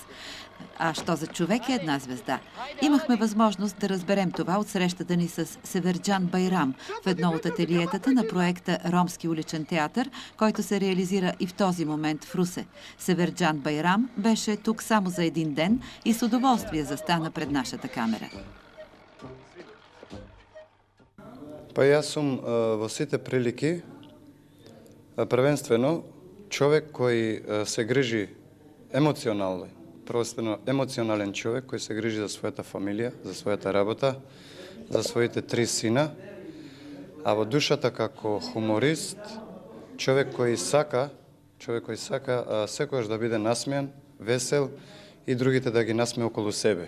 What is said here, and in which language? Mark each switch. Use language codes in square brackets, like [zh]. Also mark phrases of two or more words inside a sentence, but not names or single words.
[bg] А що за човек е една звезда? Имахме възможност да разберем това от срещата ни с Северджан Байрам в едно от ателиетата на проекта Ромски уличен театър, който се реализира и в този момент в Русе. Северджан Байрам беше тук само за един ден и с удоволствие застана пред нашата камера. [mk] Па јас сум во сите прилики првенствено човек кој се грижи емоционално. Првостено емоционален човек кој се грижи за својата фамилија, за својата работа, за своите 3 сина, а во душата како хуморист, човек кој сака секојаш да биде насмеан, весел и другите да ги насмее околу себе.